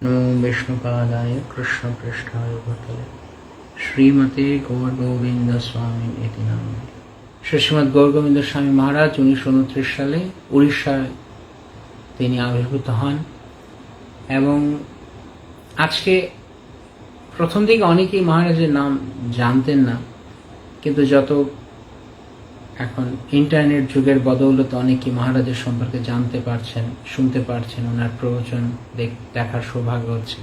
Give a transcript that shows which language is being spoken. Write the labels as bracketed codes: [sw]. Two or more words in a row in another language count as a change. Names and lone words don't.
[sa] नमो विष्णुपादाय कृष्णपृष्ठाय भूतले श्रीमते गौर गोविंद स्वामी इति नामे। [bn] শ্রীমৎ গৌর গোবিন্দ স্বামী মহারাজ 1929 সালে উড়িষ্যায় তিনি আবির্ভূত হন এবং আজকে প্রথম দিকে অনেকেই মহারাজের নাম জানতেন না, কিন্তু যত এখন ইন্টারনেট যুগের বদৌলতে অনেকেই মহারাজের সম্পর্কে জানতে পারছেন, শুনতে পারছেন, ওনার প্রবচন দেখার সৌভাগ্য হচ্ছে।